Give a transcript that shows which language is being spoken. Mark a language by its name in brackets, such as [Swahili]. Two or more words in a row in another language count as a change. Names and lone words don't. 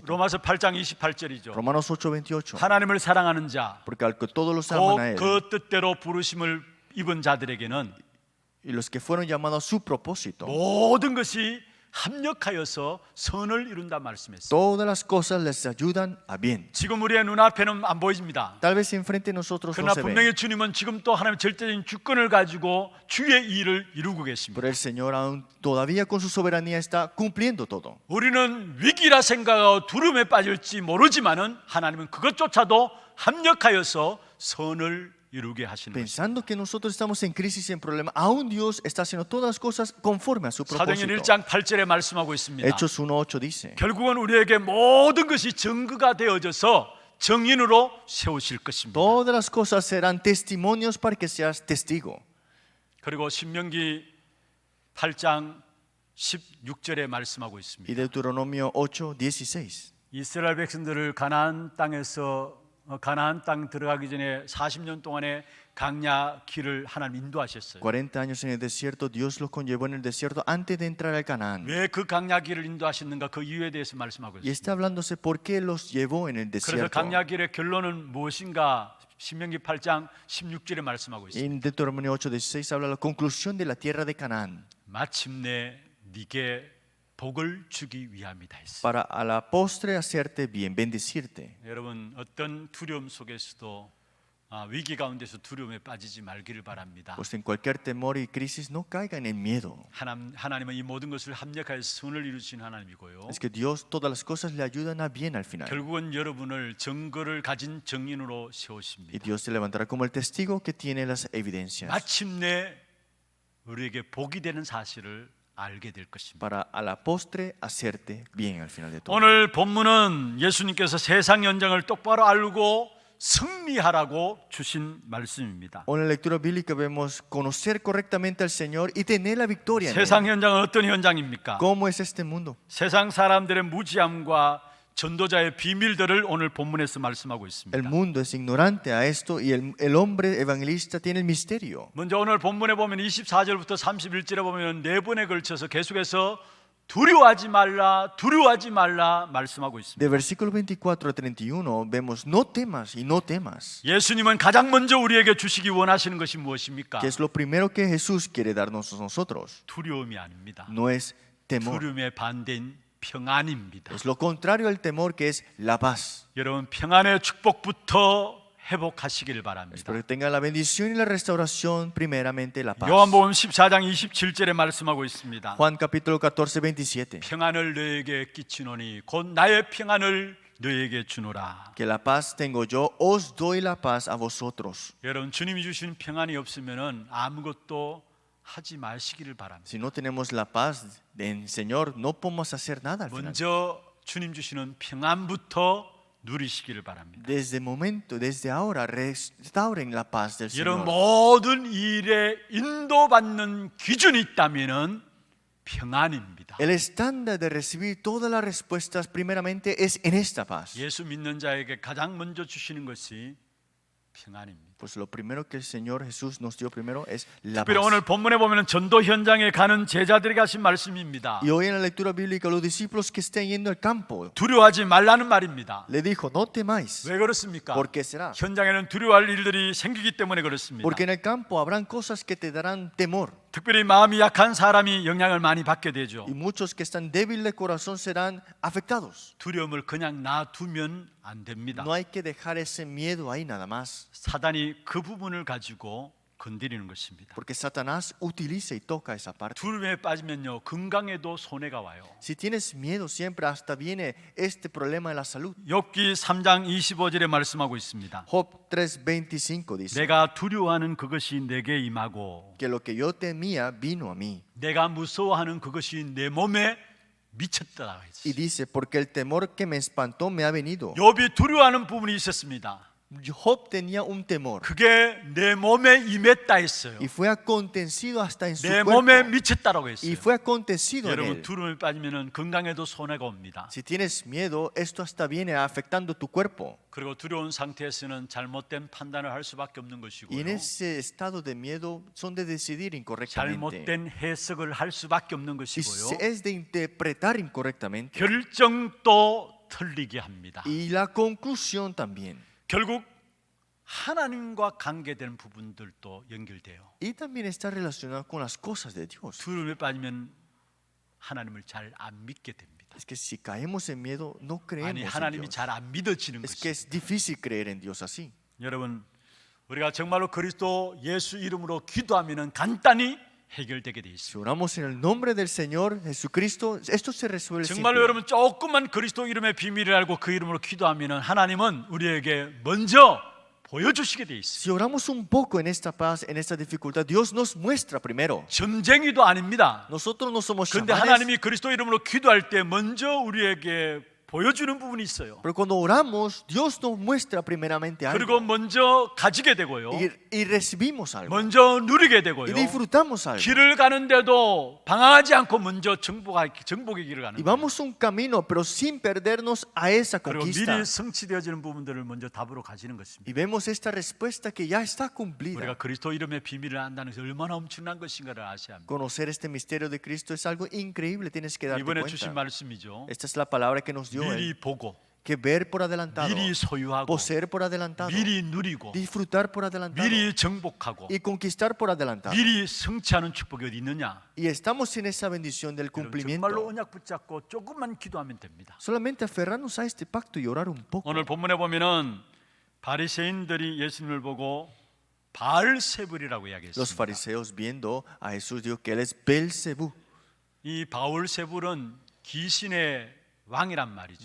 [Korean] 로마서 8장 28절이죠. [Spanish] Romanos 8:28. [Korean] 하나님을 사랑하는 자, [Spanish] Porque al que todos los aman a Él [Korean] 그 뜻대로 부르심을 입은 자들에게는 [Spanish] y los que fueron llamados a su propósito, [Korean] 모든 것이 합력하여서 선을 이룬다 말씀했어요. [Spanish] todas las cosas les ayudan a bien. [Korean] 지금 우리의 눈앞에는 안 보입니다. [Spanish] Tal vez enfrente de nosotros no [Korean] 그러나 [Spanish] se ve, [Korean] 분명히 주님은 지금 또 하나님의 절대적인 주권을 가지고 주의 일을 이루고 계십니다. [Spanish] pero el Señor aún todavía con su soberanía está cumpliendo todo. [Korean] 우리는 위기라 생각하고 두려움에 빠질지 모르지만은 하나님은 그것조차도 합력하여서 선을 이루게 하시는 것입니다. [Spanish] Pensando que nosotros estamos en crisis y en problema, aún Dios está haciendo todas las cosas conforme a su [Korean] 사도행전 [Spanish] propósito. [Korean] 1장 8절에 말씀하고 있습니다. [Spanish] Hechos 1:8 dice, [Korean] 결국은 우리에게 모든 것이 증거가 되어져서 정인으로 세우실 것입니다. [Spanish] todas las cosas serán testimonios para que seas testigo. [Korean] 그리고 신명기 8장 16절에 말씀하고 [Spanish] Y [Korean] 있습니다. [Spanish] Deuteronomio 8:16. [Korean] 이스라엘 백성들을 가나안 땅 들어가기 전에 40년 동안의 강야 길을 하나님 인도하셨어요. [Spanish] 40 años en el desierto, Dios los conllevó en el desierto antes de entrar al Canaán. [Korean] 왜 그 강야 길을 인도하셨는가 그 이유에 대해서 말씀하고 [Spanish] Y [Korean] 있습니다. [Spanish] está hablándose por qué los llevó en el [Korean] 그래서 [Spanish] desierto. [Korean] 강야 길의 결론은 무엇인가? 신명기 8장 16절에 말씀하고 있습니다. [Spanish] En Deuteronomio 8:16 habla la conclusión de la tierra de Canaán. [Korean] 마침내 네게 복을 주기 위함이다 했어요. [Spanish] Para a la postre hacerte bien, bendecirte. [Korean] 여러분 어떤 두려움 속에서도 위기 가운데서 두려움에 빠지지 말기를 바랍니다. [Spanish] Pues en cualquier temor y crisis no caigan en miedo. [Korean] 하나님은 이 모든 것을 합력하여 선을 이루신 하나님이고요. [Spanish] Es que Dios todas las cosas le ayudan a bien al final. [Korean] 결국은 여러분을 증거를 가진 정인으로 [Spanish] Y [Korean] 세우십니다. [Spanish] Dios se levantará como el testigo que tiene las evidencias. [Korean] 마침내 우리에게 복이 되는 사실을 알게 될 것입니다. [Spanish] Para a la postre hacerte bien al final de todo. [Korean] 오늘 본문은 예수님께서 세상 현장을 똑바로 알고 승리하라고 주신 말씀입니다. [Spanish] En la lectura bíblica vemos conocer correctamente al Señor y tener la victoria en él. [Korean] 세상 현장은 어떤 현장입니까? [Spanish] ¿Cómo es este mundo? [Korean] 세상 사람들의 무지함과 전도자의 비밀들을 오늘 본문에서 말씀하고 [Spanish] El [Korean] 있습니다. [Spanish] mundo es ignorante a esto y el hombre evangelista tiene el misterio. [Korean] 먼저 오늘 본문에 보면 24절부터 31절에 보면 네 번에 걸쳐서 계속해서 두려워하지 말라 말씀하고 있습니다. [Spanish] De versículo 24 a 31 vemos no temas y no temas. [Korean] 예수님은 가장 먼저 우리에게 주시기 원하시는 것이 무엇입니까? [Spanish] Que es lo primero que Jesús quiere darnos a nosotros. [Korean] 두려움이 아닙니다. [Spanish] No es temor. [Korean] 두려움의 반대인 평안입니다. [Spanish] Es lo contrario al temor, que es la paz. [Korean] 여러분 평안의 축복부터 회복하시기를 바랍니다. [Spanish] Espero que tenga la bendición y la restauración, primeramente la paz. [Korean] 요한복음 14장 27절에 말씀하고 있습니다. [Spanish] Juan capítulo 14, 27. [Korean] 평안을 너에게 끼치노니 곧 나의 평안을 너에게 주노라. [Spanish] Que la paz tengo yo, os doy la paz a vosotros. [Korean] 여러분 주님이 주신 평안이 없으면은 아무것도 하지 마시기를 바랍니다. [Spanish] Si no tenemos la paz del Señor, no podemos hacer nada al final. [Korean] 먼저 주님 주시는 평안부터 누리시기를 바랍니다. [Spanish] Desde ahora, restauren la paz del [Korean] 여러분 [Spanish] Señor. [Korean] 모든 일에 인도받는 기준이 있다면은 평안입니다. [Spanish] El estándar de recibir todas las respuestas primeramente es en esta paz. [Korean] 예수 믿는 자에게 가장 먼저 주시는 것이 평안입니다. [Spanish] Pues lo primero que el Señor Jesús nos dio primero es la [Korean] 특별히 오늘 [Spanish] paz. [Korean] 본문에 보면 전도 현장에 가는 제자들에게 하신 말씀입니다. [Spanish] Y hoy en la lectura bíblica los discípulos que estén yendo al campo [Korean] 두려워하지 말라는 말입니다. [Spanish] le dijo, no temáis. [Korean] 왜 그렇습니까? [Spanish] ¿Por qué será? [Korean] 현장에는 두려워할 일들이 생기기 때문에 그렇습니다. [Spanish] Porque en el campo habrán cosas que te darán temor. [Korean] 특별히 마음이 약한 사람이 영향을 많이 받게 되죠. [Spanish] Y muchos que están débiles de corazón serán afectados. [Korean] 두려움을 그냥 놔두면 안 됩니다. [Spanish] No hay que dejar ese miedo ahí nada más. [Korean] 사단이 그 부분을 가지고 건드리는 것입니다. [Spanish] Porque Satanás utiliza y toca esa parte. [Korean] 두려움에 빠지면요 건강에도 손해가 와요. [Spanish] Si tienes miedo siempre hasta viene este problema de la salud. [Korean] 욥기 3장 25절에 말씀하고 있습니다. [Spanish] Job 3:25 dice [Korean] 내가 두려워하는 그것이 내게 임하고 [Spanish] que lo que yo temía vino a mí. [Korean] 내가 무서워하는 그것이 내 몸에 미쳤다 [Spanish] Y [Korean] 했지. [Spanish] dice, porque el temor que me espantó me ha venido. [Korean] 욥이 두려워하는 부분이 있었습니다. [Spanish] Job tenía un temor [Korean] 그게 내 몸에 임했다 했어요. [Spanish] y fue acontecido hasta en su [Korean] 내 [Spanish] cuerpo. [Korean] 몸에 미쳤다라고 [Spanish] Y [Korean] 했어요. [Spanish] fue acontecido en [Korean] 여러분 [Spanish] él. [Korean] 두려움에 빠지면 건강에도 손해가 옵니다. [Spanish] Si tienes miedo, esto hasta viene afectando tu cuerpo. [Korean] 그리고 두려운 상태에서는 잘못된 판단을 할 수밖에 없는 [Spanish] Y [Korean] 것이고요. [Spanish] en ese estado de miedo son de decidir incorrectamente. [Korean] 잘못된 해석을 할 수밖에 없는 [Spanish] Y [Korean] 것이고요. [Spanish] es de interpretar incorrectamente. [Korean] 결정도 틀리게 합니다. [Spanish] Y la conclusión también. [Korean] 결국 하나님과 관계되는 부분들도 연결돼요. [Spanish] Y también está relacionado con las cosas de Dios. [Korean] 두려움에 빠지면 하나님을 잘 안 믿게 됩니다. [Spanish] Es que si caemos en miedo, no [Korean] 아니 [Spanish] creemos en [Korean] 하나님이 [Spanish] Dios. [Korean] 잘 안 믿어지는 [Spanish] Es que [Korean] 것이죠. [Spanish] es difícil creer en Dios así. [Korean] 여러분 우리가 정말로 그리스도 예수 이름으로 기도하면은 간단히 해결되게 돼 [Spanish] Si [Korean] 있습니다. [Spanish] oramos en el nombre del Señor Jesucristo, esto se resuelve [Korean] 정말로 [Spanish] simple. [Korean] 여러분 조금만 그리스도 이름의 비밀을 알고 그 이름으로 기도하면은 하나님은 우리에게 먼저 보여주시게 돼 있어요. [Spanish] Si oramos un poco en esta paz, en esta dificultad, Dios nos muestra primero. [Korean] 점쟁이도 아닙니다. [Spanish] Nosotros no somos [Korean] 그런데 [Spanish] chamanes, [Korean] 하나님이 그리스도 이름으로 기도할 때 먼저 우리에게 보여주는 부분이 있어요. [Spanish] pero cuando oramos, Dios nos muestra primeramente [Korean] 그리고 [Spanish] algo [Korean] 먼저 가지게 되고요. [Spanish] y recibimos algo [Korean] 먼저 누리게 [Spanish] y [Korean] 되고요. [Spanish] disfrutamos algo. [Korean] 길을 가는데도 방황하지 않고 먼저 정복의 길을 가는 [Spanish] Y [Korean] 거예요. [Spanish] vamos un camino, pero sin perdernos a esa [Korean] 그리고 [Spanish] conquista. [Korean] 미리 성취되어지는 부분들을 먼저 답으로 가지는 것입니다. [Spanish] Y vemos esta respuesta que ya está [Korean] 우리가 [Spanish] cumplida. [Korean] 그리스도 이름의 비밀을 안다는 것이 얼마나 엄청난 것인가를 아셔야 합니다. [Spanish] Conocer este misterio de Cristo es algo increíble, tienes que darte [Korean] 이번에 주신 [Spanish] cuenta. [Korean] 말씀이죠. [Spanish] Esta es la palabra que nos dio [Korean] 미리 [Spanish] Él, [Korean] 보고 [Spanish] que ver por adelantado, [Korean] 미리 소유하고 [Spanish] poseer por adelantado, [Korean] 미리 누리고 [Spanish] disfrutar por adelantado [Korean] 미리 정복하고 [Spanish] y conquistar por adelantado. [Korean] 미리 성취하는 축복이 어디 있느냐? [Spanish] Y estamos en esa bendición del [Korean] 정말로 [Spanish] cumplimiento. [Korean] 언약 붙잡고 조금만 기도하면 됩니다. [Spanish] Solamente aferrarnos a este pacto y orar un poco. [Korean] 오늘 본문에 보면은 바리새인들이 예수님을 보고 바알세불이라고 [Spanish] Los [Korean] 이야기했습니다. [Spanish] fariseos viendo a Jesús dijo que él es Belcebú. [Korean] 이 바울세불은 귀신의 왕이란 말이죠.